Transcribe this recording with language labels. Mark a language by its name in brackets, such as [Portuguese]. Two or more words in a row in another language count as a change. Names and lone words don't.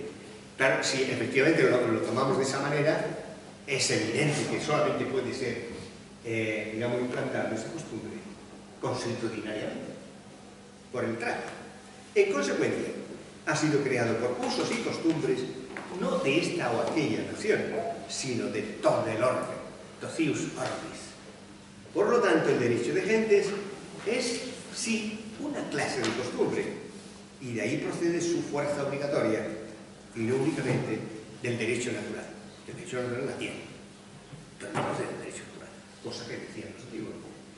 [Spanish] Claro, si efectivamente lo tomamos de esa manera, es evidente que solamente puede ser, digamos, implantable esa costumbre consuetudinariamente, por el trato. En consecuencia, ha sido creado por usos y costumbres no de esta o aquella nación, sino de todo el orbe, [Latin] Tocius orbis. [Spanish] Por lo tanto, el derecho de gentes es, sí, una clase de costumbre, y de ahí procede su fuerza obligatoria, y no únicamente del derecho natural. El derecho natural la tiene, pero no procede del derecho natural, cosa que decían los antiguos.